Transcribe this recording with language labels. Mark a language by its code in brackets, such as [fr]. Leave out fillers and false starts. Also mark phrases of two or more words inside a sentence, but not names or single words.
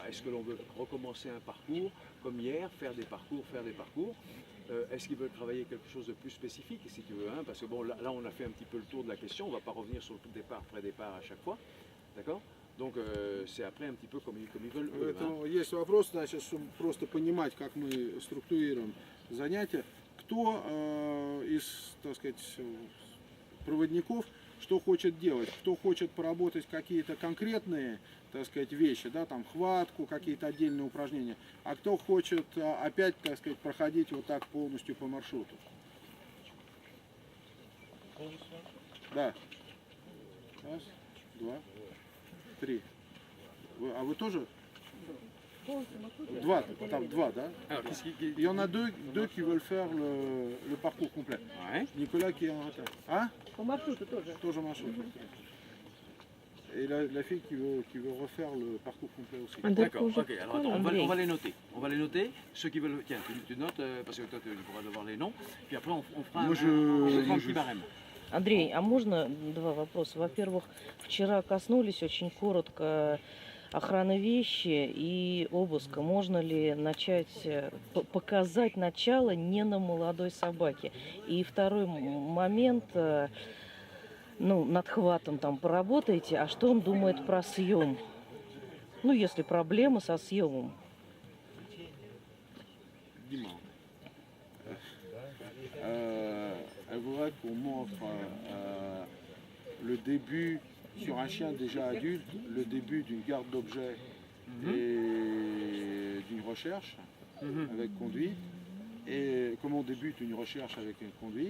[fr] Est-ce que l'on veut recommencer un parcours comme hier, faire des parcours, est-ce qu'ils veulent travailler quelque chose de plus spécifique, si tu veux, hein, parce que bon, là, on a fait un petit peu le tour de la question, on ne va pas revenir sur le départ, pré-départ à chaque fois, d'accord? Donc c'est après un petit peu comme ils veulent eux, hein. [ru] Поэтому есть вопрос, значит, чтобы просто понимать, как мы структурируем занятия. Кто из, так сказать, проводников что хочет делать? Кто хочет поработать какие-то конкретные, так сказать, вещи, да, там хватку, какие-то отдельные упражнения, а кто хочет опять, так сказать, проходить вот так полностью по маршруту? Да. Раз, два, три. А вы тоже? Два, там два, да? [fr] Alors, qu'est-ce qui- Il y en a deux qui veulent faire le parcours complet. Ouais. Nicolas qui est en retard. Hein? [ru] По маршруту тоже. Тоже marшрут. [fr] Et la fille qui veut refaire le parcours complet aussi. D'accord, ok, alors attends, on va les noter. On va les noter. Ceux qui veulent. Tiens, tu notes, parce que toi tu pourras devoir les noms. Puis après on fera Moi, on fera un petit barème. [ru] Андрей, а можно два вопроса? Во-первых, вчера коснулись очень коротко охраны вещи и обыска. Можно ли начать, показать начало не на молодой собаке? И второй момент, ну, над хватом там поработаете, а что он думает про съем? Ну, если проблемы со съемом. [fr] Dis-moi. Elle voudrait qu'on montre le début sur un chien déjà adulte, le début d'une garde d'objets et d'une recherche avec conduite, et comment on débute une recherche avec une conduite.